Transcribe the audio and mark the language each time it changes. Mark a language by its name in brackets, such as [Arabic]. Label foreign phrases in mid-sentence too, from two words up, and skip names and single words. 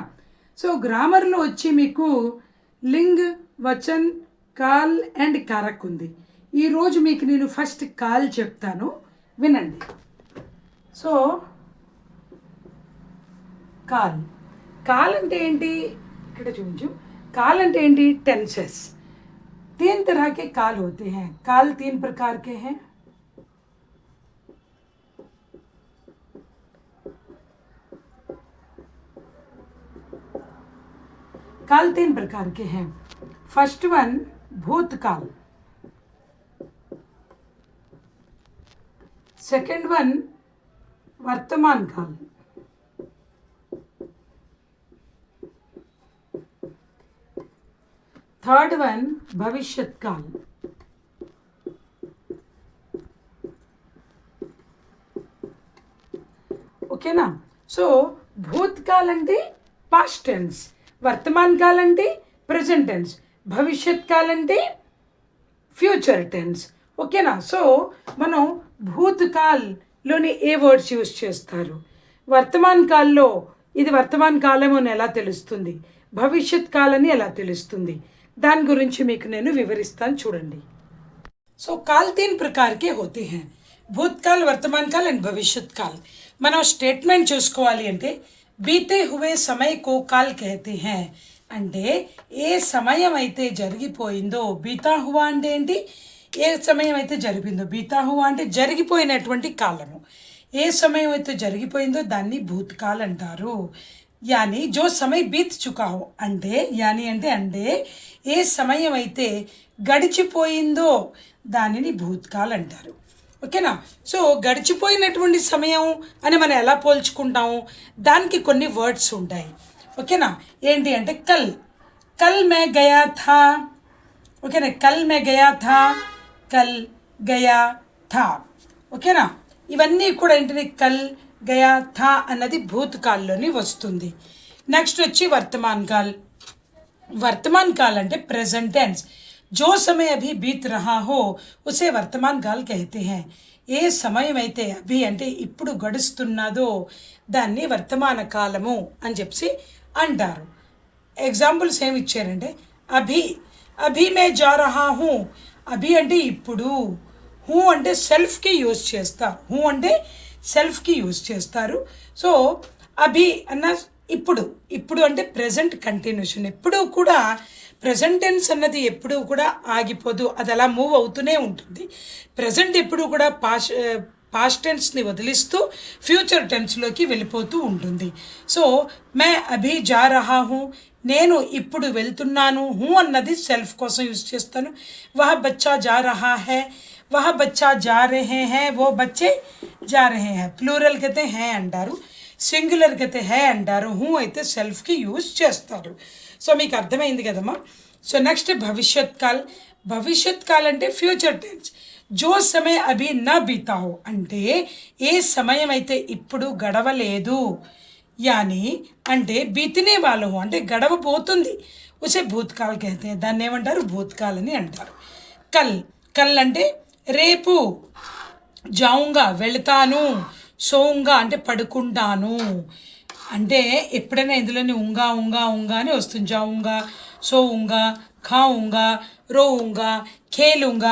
[Telugu] సో గ్రామర్లో వచ్చి మీకు [Hindi] लिंग, वचन, काल [Telugu] అండ్ కారక్ ఉంది. ఈరోజు మీకు నేను ఫస్ట్ కాల్ చెప్తాను, వినండి. సో కాల్ కాల్ అంటే ఏంటి? ఇక్కడ చూపించు. काल అంటే ఏంటి? [Hindi] टेंसेस. 3 तरह के काल होते हैं. काल 3 प्रकार के हैं. काल 3 प्रकार के हैं. [English] first one [Hindi] भूतकाल, [English] second one [Hindi] वर्तमान काल, [English] third one [Hindi] भविष्यत काल. [Telugu] ఓకేనా? [English] సో భూతకాల్ అంటే past tense, [Hindi] वर्तमान काल [English] అంటే present tense, [Hindi] भविष्यत काल [English] అంటే future tense. [Telugu] ఓకేనా? సో మనం భూతకాల్లోని ఏ [English] words use [Telugu] చేస్తారు, వర్తమాన్ కాల్లో ఇది వర్తమాన్ కాలం అని ఎలా తెలుస్తుంది, భవిష్యత్ కాలని ఎలా తెలుస్తుంది, దాని గురించి మీకు నేను వివరిస్తాను, చూడండి. [Hindi] సో కాల్ 3 प्रकार के होते हैं. भूतकाल, वर्तमान काल అండ్ भविष्यत काल. [Telugu] మనం స్టేట్మెంట్ చూసుకోవాలి అంటే [Hindi] बीते हुए समय को काल कहते है. [Telugu] అంటే ఏ సమయం అయితే జరిగిపోయిందో, [Hindi] बीता हुआ [Telugu] అంటే ఏంటి? ఏ సమయం అయితే జరిగిందో, [Hindi] बीता हुआ [Telugu] అంటే జరిగిపోయినటువంటి కాలము. ఏ సమయం అయితే జరిగిపోయిందో దాన్ని భూతకాల్ అంటారు. [Hindi] यानी जो समय बीत चुका हो [Telugu] అంటే, యాని అంటే అంటే ఏ సమయం అయితే గడిచిపోయిందో దానిని భూతకాల్ అంటారు. ఓకేనా? సో గడిచిపోయినటువంటి సమయం అని మనం ఎలా పోల్చుకుంటాము, దానికి కొన్ని వర్డ్స్ ఉంటాయి. ఓకేనా? ఏంటి అంటే [Hindi] कल, कल मैं गया था. ఓకేనా? कल मैं गया था, कल गया था. [Telugu] ఓకేనా? ఇవన్నీ కూడా ఏంటిది? [Hindi] कल, गया, था [Telugu] అన్నది భూతకాల్లోని వస్తుంది. నెక్స్ట్ వచ్చి [Hindi] वर्तमान काल. वर्तमान काल [Telugu] అంటే [English] present tense. [Hindi] जो समय अभी बीत रहा हो उसे वर्तमान काल कहते हैं. [Telugu] ఏ సమయం అయితే అభి అంటే ఇప్పుడు గడుస్తున్నదో దాన్ని వర్తమాన కాలము అని చెప్పి అంటారు. ఎగ్జాంపుల్స్ ఏమి ఇచ్చారంటే [Hindi] अभी, अभी मैं जा रहा हूँ. [Telugu] అభి అంటే ఇప్పుడు, హూ అంటే [English] selfకి use [Telugu] చేస్తారు. హూ అంటే [English] selfకి use [Telugu] చేస్తారు. సో అభి అన్న ఇప్పుడు, ఇప్పుడు అంటే [English] present continuation. [Telugu] ఎప్పుడూ కూడా [English] present tense [Telugu] అన్నది ఎప్పుడూ కూడా ఆగిపోదు, అది అలా మూవ్ అవుతూనే ఉంటుంది. ప్రెజెంట్ ఎప్పుడూ కూడా [English] past tenseని [Telugu] వదిలిస్తూ [English] future tenseలోకి [Telugu] వెళ్ళిపోతూ ఉంటుంది. [Hindi] సో मैं अभी जा रहा हूँ, [Telugu] నేను ఇప్పుడు వెళ్తున్నాను. హూ అన్నది సెల్ఫ్ కోసం యూజ్ చేస్తాను. [Hindi] वह बच्चा जा रहा है, वह बच्चा जा रहे है, वो बच्चे जा रहे है. [Telugu] ప్లూరల్ కైతే హై అంటారు, సింగులర్కి అయితే హై అంటారు. హూ అయితే [English] selfకి use [Telugu] చేస్తారు. సో మీకు అర్థమైంది కదమ్మా. [English] so next [Hindi] भविष्यत काल. भविष्यत काल [Telugu] అంటే [English] future tense. [Hindi] जो समय अभी ना बीता हो [Telugu] అంటే ఏ సమయం అయితే ఇప్పుడు గడవలేదు, యాని అంటే బీతినే వాళ్ళు అంటే గడవబోతుంది, [Hindi] उसे भूतकाल कहते, [Telugu] దాన్ని ఏమంటారు? భూతకాల్ అని అంటారు. [Hindi] कल, कल [Telugu] అంటే రేపు, జావుంగా వెళతాను, సోంగా అంటే పడుకుంటాను. అంటే ఎప్పుడైనా ఇందులోని ఉంగా ఉంగా ఉంగా అని వస్తుంది. [Hindi] जाऊँगा, सोऊँगा, खाऊँगा, रोऊँगा, खेलूँगा.